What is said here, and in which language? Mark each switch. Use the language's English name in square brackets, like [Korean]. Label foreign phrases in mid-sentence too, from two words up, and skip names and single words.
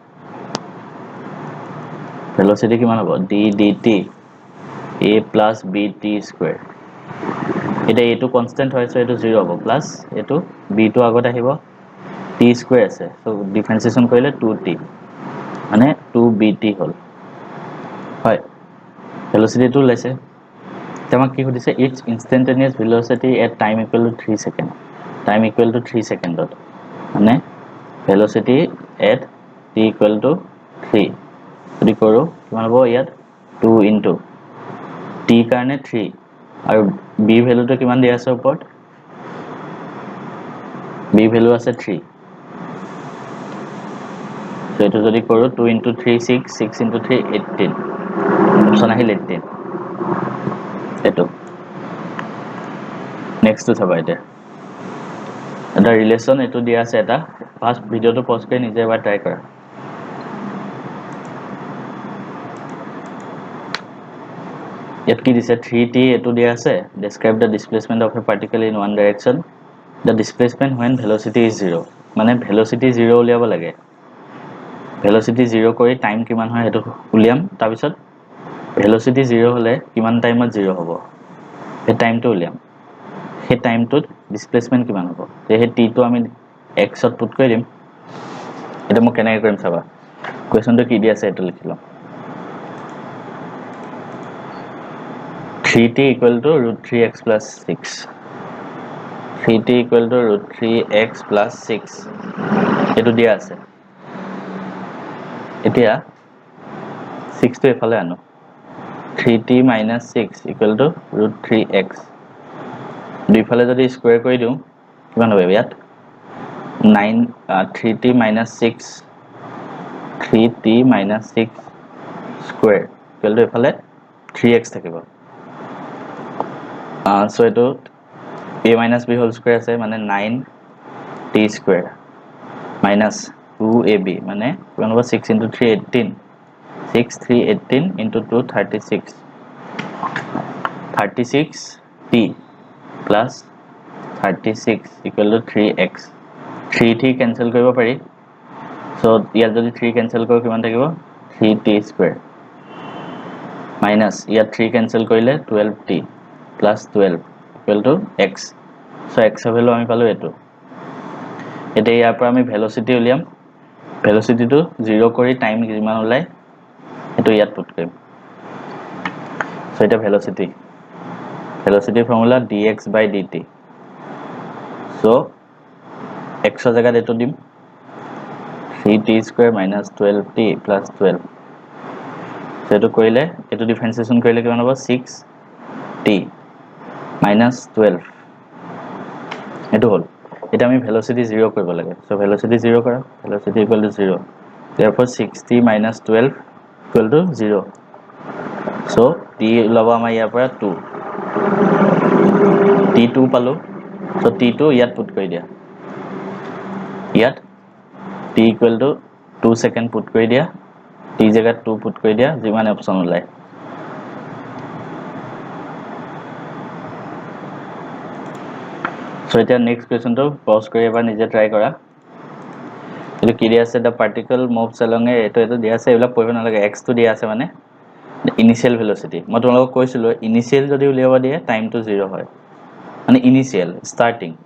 [Assamese] velocity কিমান হ'ব [English] d dt a plus bt square [Assamese] এটা a টো কনস্ট্যান্ট হয় সো এটো 0 হ'ব প্লাস এটো b টো আগত আহিব t square আছে সো ডিফারেন্সিয়েশন কৰিলে 2t মানে 2bt হল হয় velocity টো লৈছে তোমাক কি সুধিছে [English] its instantaneous velocity at time equal to 3 second time equal to 3 second [Assamese] মানে [English] velocity at t equal to 3 [Assamese] যদি কৰো কিমান হ'ব ইয়াত [English] 2 into t [Assamese] কাৰণে 3 আৰু b ভ্যালুটো কিমান দিয়া আছে ওপৰত b ভ্যালু আছে 3 সো এটো যদি কৰো 2 into 3 6 6 into 3 18 অপশন আহিল 18 এটো [English] next two [Assamese] চাবা এটা ৰিলেশন এটো দিয়া আছে এটা ফার্স্ট ভিডিওটো পজ কৰি নিজে এবাৰ ট্ৰাই কৰা ইয়াত কি দিছে 3t এটো দিয়া আছে [English] describe the displacement of a particle in one direction the displacement when velocity is 0 [Assamese] মানে velocity 0 উলিয়াব লাগে velocity 0 কৰি টাইম কিমান হয় এটো উলিয়াম তাৰ পিছত velocity 0 হলে কিমান টাইমত 0 হ'ব এই টাইমটো উলিয়াম সেই টাইমটোত ডিসপ্লেসমেন্ট কিমান হ'ব তে হে t টো আমি x ত পুট কৰি দিম এটা মই কেনেকৈ কৰিম চাবা কোৱেশ্চনটো কি দিয়া আছে এটো লিখিলো [English] 3t equal to root 3x plus 6 3t equal to root 3x plus 6 [Assamese] এটো দিয়া আছে এতিয়া 6 টো এফালে আনো [English] 3t minus 6 equal to root 3x [Assamese] দুইফালে যদি স্কয়ার কৰি দিও কিমান হ'ব ইয়াত [English] 3t minus 6 3t minus 6 square equal to [Assamese] এফালে 3x থাকিব so এটো [English] a minus b whole square [Assamese] আছে মানে [English] 9t square minus 2ab [Assamese] মানে কিমান হ'ব 6 into 3 18 6 3 18 into 2 36 [English] 36t plus 36 equal to 3x [Assamese] 3 cancel কৰিব পাৰি so ইয়াত যদি 3 cancel কৰো কিমান থাকিব [English] 3t square minus [Assamese] ইয়াত 3 cancel কৰিলে [English] 12t plus 12 equal to x [Assamese] so x ভ্যালু আমি পালো এটো এতিয়া ইয়াৰ পৰা আমি velocity উলিয়াম velocity টো 0 কৰি টাইম কিমান ওলাই এটো ইয়াত পুট কৰিম so এটা [English] velocity formula dx by dt [Assamese] so x ৰ জায়গাত এটো দিম [English] 3t square minus 12t plus 12 [Assamese] so এটো কৰিলে এটো ডিফারেন্সিয়েশন কৰিলে কিমান হ'ব [English] 6t minus 12 [Assamese] এটো হল এটা আমি ভেলোসিটি 0 কৰিব লাগে সো ভেলোসিটি 0 কৰা [English] velocity equal to 0 therefore 60 minus 12 equal to 0 [Assamese] so t লব আমাৰ ইয়াৰ পৰা 2 t2 পালো so t2 ইয়াত পুট কৰি দিয়া ইয়াত [English] t equal to 2 second [Assamese] পুট কৰি দিয়া t জায়গাত 2 পুট কৰি দিয়া যিমান অপচন ওলাই so এতিয়া নেক্সট কোৱেশ্চনটো পজ কৰি এবাৰ নিজে ট্ৰাই কৰা এটো কি দিয়া আছে [English] the particle moves along [Assamese] এটো দিয়া আছে এবিলাক পঢ়িব নালাগে x টো দিয়া আছে মানে ইনিশিয়াল ভেলোসিটি মই তোমালোকক কৈছিলো ইনিশিয়াল যদি উলিয়াব দিয়ে [English] time to [Assamese] 0 হয় মানে [English] initial start